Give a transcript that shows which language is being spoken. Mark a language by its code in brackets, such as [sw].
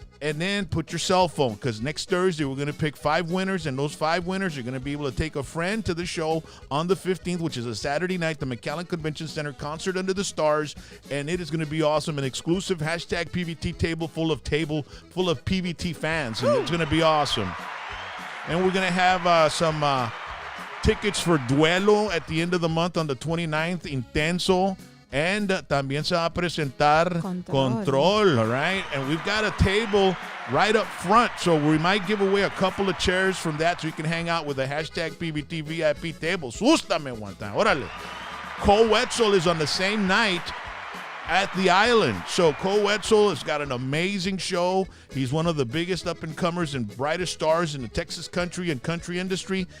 [en] And then put your cell phone, because next Thursday we're going to pick 5 winners, and those 5 winners are going to be able to take a friend to the show on the 15th, which is a Saturday night, the McAllen Convention Center Concert Under the Stars, and it is going to be awesome. An exclusive hashtag PVT table full of PVT fans, and it's going to be awesome. And we're going to have some tickets for Duelo at the end of the month on the 29th, Intenso. And [es] también se va a presentar Control, [en] all right? And we've got a table right up front, so we might give away a couple of chairs from that so you can hang out with a hashtag PVT VIP table. [es] Sústame [en] one time. [es] Órale. [en] Cole Wetzel is on the same night at the Island. So Cole Wetzel has got an amazing show. He's one of the biggest up-and-comers and brightest stars in the Texas country and country industry.